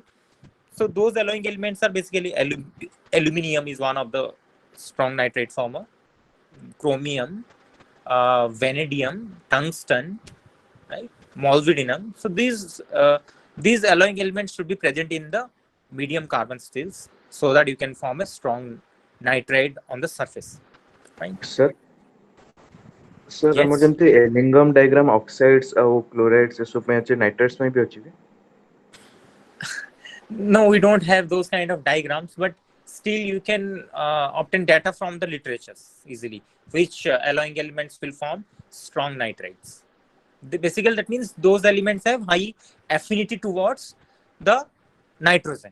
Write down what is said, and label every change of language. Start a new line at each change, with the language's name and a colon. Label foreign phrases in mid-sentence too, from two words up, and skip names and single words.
English: So those alloying elements are basically aluminum is one of the strong nitride former, chromium, vanadium, tungsten, right? Molybdenum. So these alloying elements should be present in the medium carbon steels so that you can form a strong nitride on the surface, right?
Odia: सर ଆମର
English: Yes.
Odia: ଯେମିତି
English: Ellingham diagram
Odia: ଅକ୍ସାଇଡ୍ସ ଆଉ କ୍ଲୋରାଇଡ୍ସ ଏସବୁ ପାଇଁ ଅଛି ନାଇଟ୍ରେଟ୍ସ ପାଇଁ ବି ଅଛି କି?
English: No, we don't have those kind of diagrams, but still you can obtain data from the literatures easily, which alloying elements will form strong nitrides. Basically, that means those elements have high affinity towards the nitrogen.